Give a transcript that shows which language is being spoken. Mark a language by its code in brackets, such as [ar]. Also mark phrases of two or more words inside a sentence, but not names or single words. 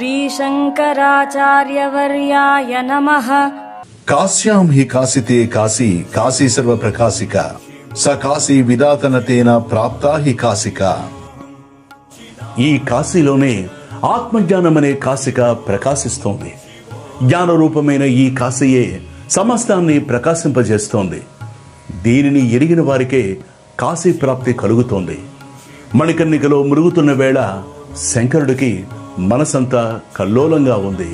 [sa] शंकराचार्यवर्याय नमः। काश्यां हि कासिते काशी काशी सर्वप्रकाशिका स काशी विदातनतेन प्राप्ता हि काशिका। [te] ఈ కాశీలోనే ఆత్మజ్ఞానమనే కాశిక ప్రకాశిస్తోంది. జ్ఞాన రూపమైన ఈ కాశీయే సమస్తాన్ని ప్రకాశింపజేస్తోంది. దీనిని ఎరిగిన వారికే కాశీ ప్రాప్తి కలుగుతోంది. మణికర్ణికలో మురుగుతున్న వేళ శంకరుడికి మనసంతా కల్లోలంగా ఉంది.